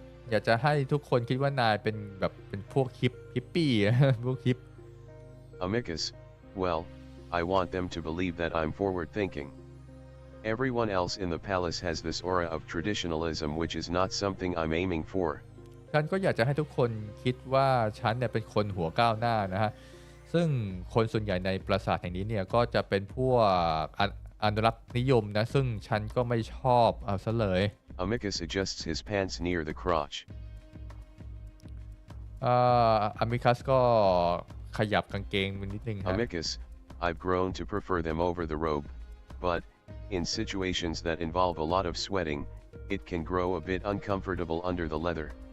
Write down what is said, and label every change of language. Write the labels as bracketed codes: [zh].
[th] อยากจะให้ทุกคนคิดว่านายเป็นแบบเป็นพวกฮิปปี้ พวกฮิป [en] Amicus, well, I want them to believe that I'm forward thinking. Everyone else in the palace has this aura of traditionalism which is not something I'm aiming for. [th] ฉันก็อยากจะให้ทุกคนคิดว่าฉันเนี่ยเป็นคนหัวก้าวหน้านะฮะซึ่งคนส่วนใหญ่ในปราสาทแห่งนี้เนี่ยก็จะเป็นพวกอนุรักษ์นิยมนะซึ่งฉันก็ไม่ชอบเอาซะเลย [en] Amicus adjusts his pants near the crotch. [th] อามิคัสก็ขยับกางเกงนิดนึงครับ [en] Amicus, I've grown to prefer them over the robe, but in situations that involve a lot of sweating, it can grow a bit uncomfortable under the leather.